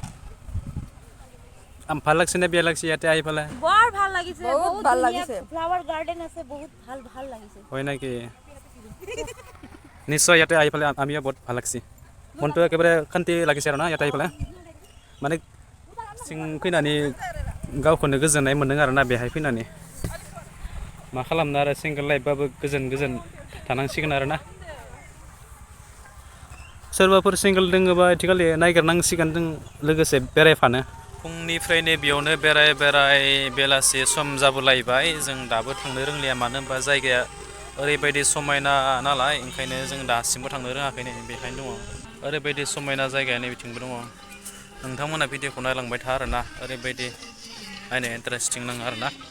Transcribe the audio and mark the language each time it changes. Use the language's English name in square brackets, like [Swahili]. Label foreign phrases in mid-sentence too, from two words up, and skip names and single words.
[Assamese] ভাল লাগছে নে বেয়া লাগছে ইয়াতে আহি পেলাই বৰ ভাল লাগিছে বহুত ভাল লাগিছে [English] flower garden [Assamese] আছে বহুত ভাল লাগিছে হয় নেকি নিশ্চয় ইয়াতে আহি পেলাই আমিও বহুত ভাল লাগছি মনটো একেবাৰে শান্তি লাগিছে আৰু না ইয়াতে আহি পেলাই মানে [Bodo] सिं फैनानै गावखौनो गोजोननाय मोन्दों आरोना बेहाय फैनानै मा खालामनो आरो सिंगल लाइफबाबो गोजोन थानांसिगोन आरोना सोरबाफोर सिंगल दोङोबा आथिखालि नागिरनांसिगोन जों लोगोसे बेरायफानो फुंनिफ्रायनो बेयावनो बेराय बेलासि सम जाबोलायबाय जों दाबो थांनो रोंलिया मानो होनबा जायगाया ओरैबायदि समायना नालाय ओंखायनो जों दासिमबो थांनो रोङाखै नै बेहायनो दङ ओरैबायदि समायना जायगायानो बिथिंबो दङ नोंथांमोना भिडिअखौ नायलांबाय था आरोना ओरैबायदि नायनो इन्टारेस्टिं नाङो आरोना